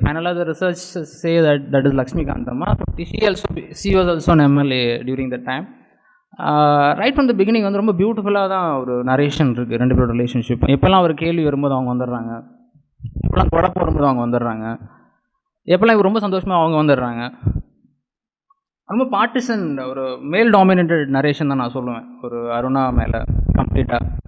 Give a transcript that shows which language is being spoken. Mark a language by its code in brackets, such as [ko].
[en] ஃபைனலாக the research say that is Lakshmikanth அம்மா. she was also an MLA during that time. Right from the beginning [ta] வந்து ரொம்ப பியூட்டிஃபுல்லாக தான் ஒரு நரேஷன் இருக்குது ரெண்டு பேரோட ரிலேஷன்ஷிப். எப்போல்லாம் ஒரு கேள்வி வரும்போது அவங்க வந்துடுறாங்க, எப்போல்லாம் குழப்பம் வரும்போது அவங்க வந்துடுறாங்க, எப்போல்லாம் இவர் ரொம்ப சந்தோஷமாக அவங்க வந்துடுறாங்க. ரொம்ப பார்ட்டிசன் ஒரு மேல் டாமினேட்டட் நரேஷன் தான் நான் சொல்லுவேன் ஒரு அருணா மேலே கம்ப்ளீட்டாக.